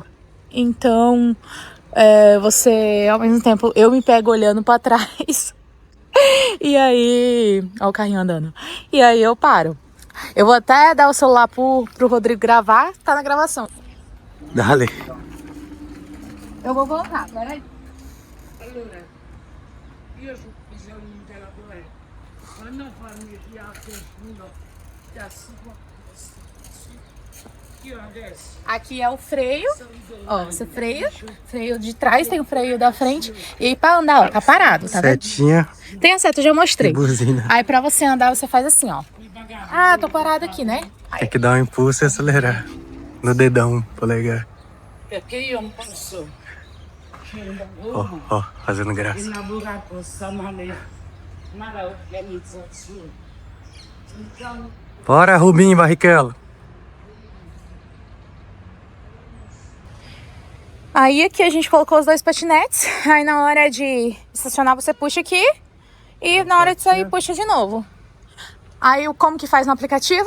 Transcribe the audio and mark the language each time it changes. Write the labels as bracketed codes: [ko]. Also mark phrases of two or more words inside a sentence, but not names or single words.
[pt] Então, você, ao mesmo tempo, eu me pego olhando pra trás. E aí... Ó o carrinho andando. E aí eu paro. Eu vou até dar o celular pro Rodrigo gravar. Tá na gravação. Dale. Eu vou voltar, peraí. [it] Allora, io ho bisogno della guerra, ma non farmi piacere uno da io adesso. [pt] Aqui é o freio. Ó, você freia. Freio de trás, tem o freio da frente. E aí pra andar, ó, tá parado, tá vendo? Setinha Tem a seta, eu já mostrei. e buzina. Aí pra você andar, você faz assim, ó. Ah, tô parado aqui, né? Tem que dar um impulso e acelerar. No dedão, polegar. [it] Perché io non posso [pt] Ó, fazendo graça. [it] lavorare con questa mala organizzazione. [pt] Então, Bora, Rubinho Barrichello. Aí aqui a gente colocou os dois patinetes. Aí na hora de estacionar, você puxa aqui. E na hora de sair, puxa de novo. Aí como que faz no aplicativo?